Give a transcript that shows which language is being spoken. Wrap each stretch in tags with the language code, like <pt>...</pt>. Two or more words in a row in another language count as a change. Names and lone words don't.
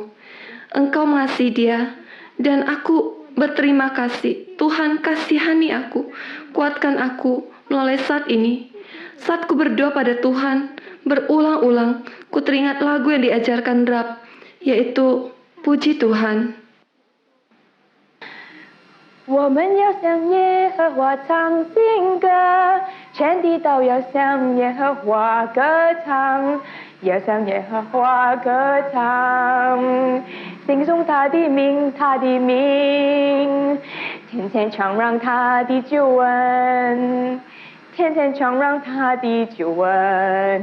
<id>Engkau mengasihi dia, dan aku berterima kasih. Tuhan, kasihani aku, kuatkan aku melalui saat ini. Saat ku berdoa pada Tuhan, berulang-ulang, ku teringat lagu yang diajarkan Rab, yaitu Puji Tuhan.</id> <zh>我们要向耶和华唱新歌，全地都要向耶和华歌唱，要向耶和华歌唱，敬颂他的名，他的名，天天传扬他的救恩，天天传扬他的救恩。</zh>